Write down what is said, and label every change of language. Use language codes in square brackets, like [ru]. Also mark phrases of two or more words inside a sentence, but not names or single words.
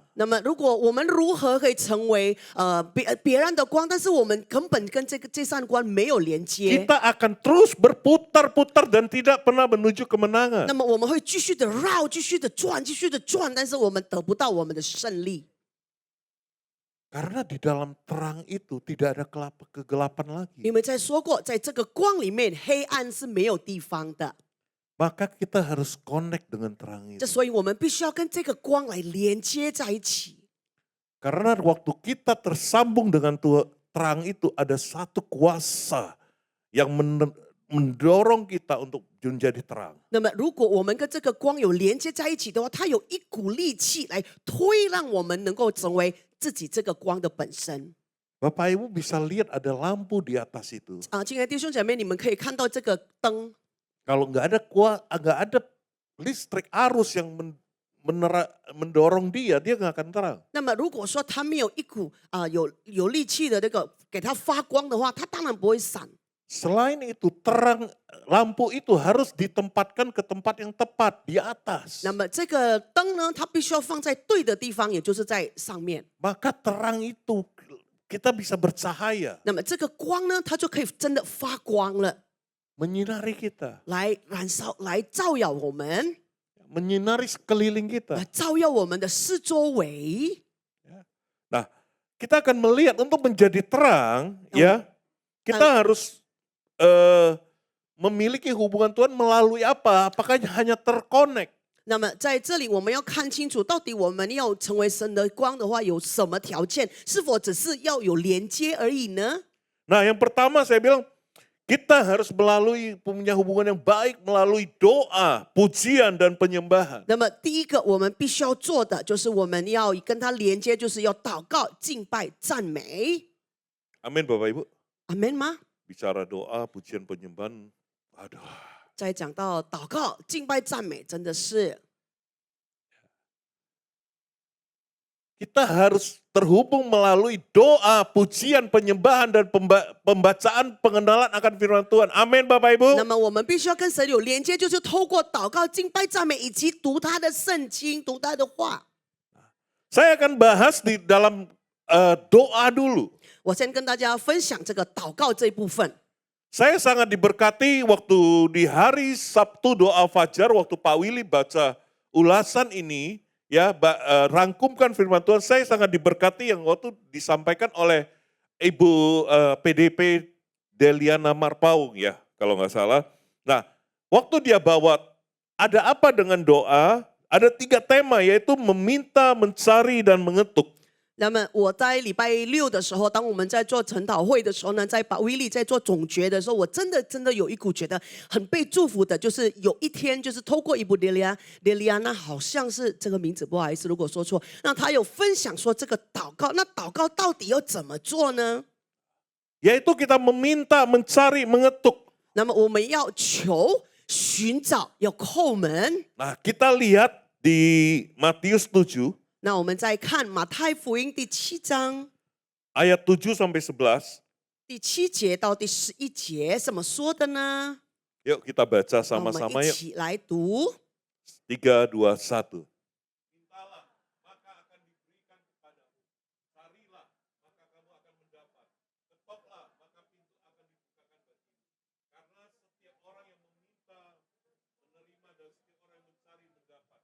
[zh] 那么，如果我们如何可以成为别人的光，但是我们根本跟这扇光没有连接， [id] Kita akan terus berputar-putar dan tidak pernah menuju kemenangan. [zh] 那么我们会继续的绕，继续的转，继续的转，但是我们得不到我们的胜利。 [id] Karena di dalam terang itu tidak ada kegelapan lagi. [zh] 因为在说过，在这个光里面，黑暗是没有地方的。 [id] Maka kita harus connect dengan terang [zh] 这 [id] itu. [zh] 所以我们必须要跟这个光来连接在一起。 [id] Karena waktu kita tersambung dengan terang itu ada satu kuasa yang mendorong kita untuk menjadi terang. [zh] 那么，如果我们跟这个光有连接在一起的话，它有一股力气来推，让我们能够成为自己这个光的本身。 [id] Bapak Ibu bisa lihat ada lampu di atas itu. [zh] 亲爱的弟兄姐妹，你们可以看到这个灯。 [id] Kalau nggak ada listrik arus yang mendorong dia nggak akan terang. [zh] 那么，如果说它没有一股有力气的那个给它发光的话，它当然不会闪。 [id] Selain itu terang lampu itu harus ditempatkan ke tempat yang tepat di atas. [zh] 那么这个灯呢，它必须要放在对的地方，也就是在上面。 [id] Maka terang itu kita bisa bercahaya. [zh] 那么这个光呢，它就可以真的发光了， [id] Menyinari kita. [zh] 来燃烧，来照耀我们， [id] Menyinari sekeliling [zh] 来 [id] kita. [zh] 照耀我们的四周围。 [id] Nah, kita akan melihat untuk menjadi terang, ya, kita harus memiliki hubungan Tuhan melalui apa? Apakah hanya terkonek? [zh] 那么在这里，我们要看清楚，到底我们要成为神的光的话，有什么条件？是否只是要有连接而已呢？ [id] Nah, yang pertama saya bilang, kita harus punya hubungan yang baik melalui doa, pujian, dan penyembahan. [zh] 那么第一个我们必须要做的，就是我们要跟他连接，就是要祷告、敬拜、赞美。 [id] Amin Bapak Ibu. [zh] 阿门吗？ [id] Bicara doa, pujian, penyembahan, aduh. [zh] 再讲到祷告、敬拜、赞美，真的是 [id] Kita harus terhubung melalui doa, pujian, penyembahan, dan pembacaan pengenalan akan firman Tuhan. Amin Bapak Ibu. [zh] 那么我们必须要跟神有连接，就是透过祷告、敬拜、赞美，以及读他的圣经、读他的话。 [id] Saya akan bahas di dalam doa dulu. [zh] 我先跟大家分享这个祷告这一部分。 [id] Saya sangat diberkati waktu di hari Sabtu doa fajar, waktu Pak Willy baca ulasan ini, ya rangkumkan firman Tuhan, saya sangat diberkati yang waktu disampaikan oleh Ibu PDP Deliana Marpaung ya, kalau nggak salah. Nah, waktu dia bawa, ada apa dengan doa? Ada 3 tema, yaitu meminta, mencari, dan mengetuk. [zh] 那么我在礼拜6的时候，当我们在做晨祷会的时候呢，在把威利在做总结的时候，我真的有一股觉得很被祝福的，就是有一天就是透过一部列利亚，那好像是这个名字，不好意思，如果说错，那他有分享说这个祷告，那祷告到底要怎么做呢？ [id] Yaitu kita meminta, mencari, mengetuk. [zh] 那么我们要求、寻找、要叩门。 [id] Nah, kita lihat di Matius 7. [zh] 那我们再看马太福音第7章 [id] ayat 7 sampai 11. [zh] 第7节到第11节怎么说的呢？ [id] Yuk kita baca [zh] 我们 [id] sama-sama [zh] 一 [id] yuk. [zh] 起来读。 [id] 3, 2, 1. Mintalah, maka akan diberikan kepadamu. Carilah, maka kamu akan mendapat. Ketoklah, maka pintu akan dibukakan bagimu. Karena setiap orang yang meminta, menerima, dan setiap orang yang mencari, mendapat.